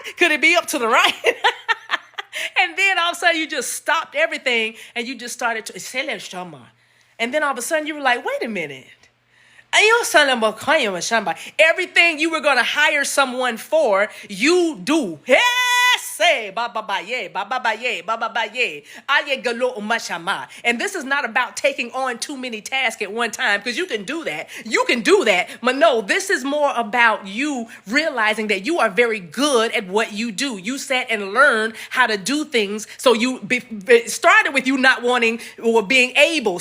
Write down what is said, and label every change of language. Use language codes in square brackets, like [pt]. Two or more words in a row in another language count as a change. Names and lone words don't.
[en] Could it be up to the right? And then all of a sudden you just stopped everything and you just started to, and then all of a sudden you were like, wait a minute. Everything you were going to hire someone for, you do. Say baba ba ye, baba ba ye, baba ba ye. Aye galo umashama. And this is not about taking on too many tasks at one time, because you can do that. You can do that. But no, this is more about you realizing that you are very good at what you do. You sat and learned how to do things. So it started with you not wanting or being able.